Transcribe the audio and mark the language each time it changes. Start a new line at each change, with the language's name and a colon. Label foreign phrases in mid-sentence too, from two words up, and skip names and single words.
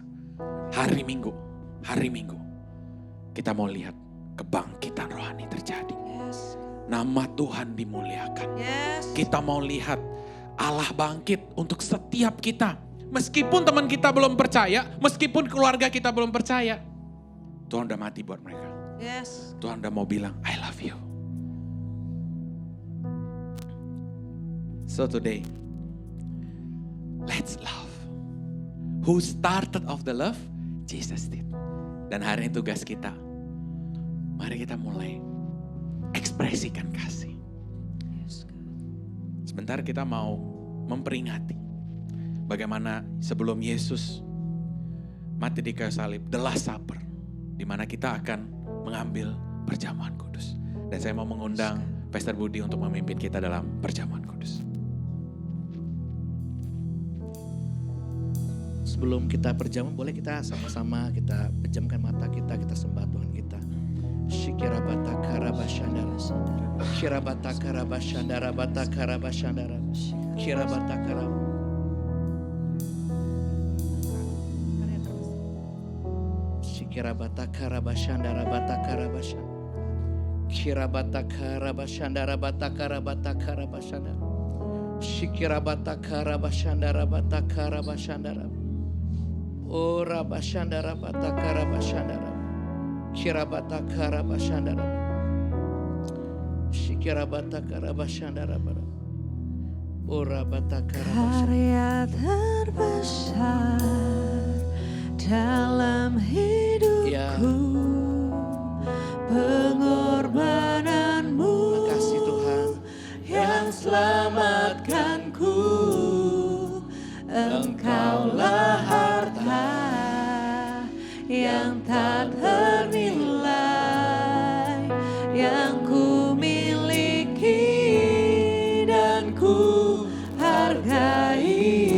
Indonesian: Hari Minggu, kita mau lihat kebangkitan rohani terjadi.
English: Yes.
Indonesian: Nama Tuhan dimuliakan.
English: Yes.
Indonesian: Kita mau lihat Allah bangkit untuk setiap kita. Meskipun teman kita belum percaya, meskipun keluarga kita belum percaya. Tuhan udah mati buat mereka.
English: Yes.
Indonesian: Tuhan udah mau bilang,
English: I love you. So today, let's love. Who started of the love? Jesus did.
Indonesian: Dan hari ini tugas kita, mari kita mulai ekspresikan kasih.
English: Yes, God.
Indonesian: Sebentar kita mau memperingati bagaimana sebelum Yesus mati di kayu salib,
English: the last supper,
Indonesian: di mana kita akan mengambil perjamuan kudus. Dan saya mau mengundang Pastor Budi untuk memimpin kita dalam perjamuan kudus. Sebelum kita berjalan, boleh kita sama-sama kita pejamkan mata kita sembah Tuhan kita. Shikirabata karabashandara. Kirabata karabashandara, bata karabashandara. Kirabata karab. Shikirabata karabashandara, bata karabashandara. Kirabata karabashandara, bata karabata karabashandara. Shikirabata karabashandara, bata karabashandara. Oh rabashandara bata karabashandara. Kirabata karabashandara. Shikirabata karabashandara. Oh rabata karabashandara. Karya terbesar dalam hidupku, Ya. pengorbananmu Makasih Tuhan. yang selamatkanku. Engkaulah harta yang tak ternilai, yang ku miliki dan ku hargai.